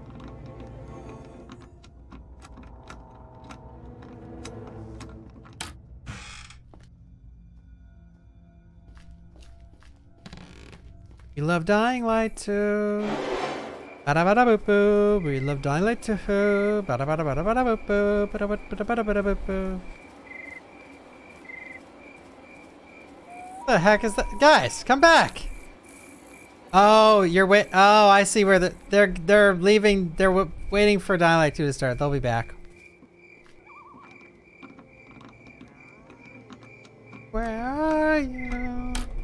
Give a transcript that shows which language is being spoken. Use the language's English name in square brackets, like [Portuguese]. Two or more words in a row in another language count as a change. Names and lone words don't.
[English] We love Dying Light too. Bada bada boop boo. We love Dying Light too. Bada bada bada bada boop boo. Bada bada bada bada boop boo. What the heck is that? Guys, come back. Oh, you're oh, I see where they're leaving. They're waiting for Dying Light 2 to start. They'll be back. Where are you?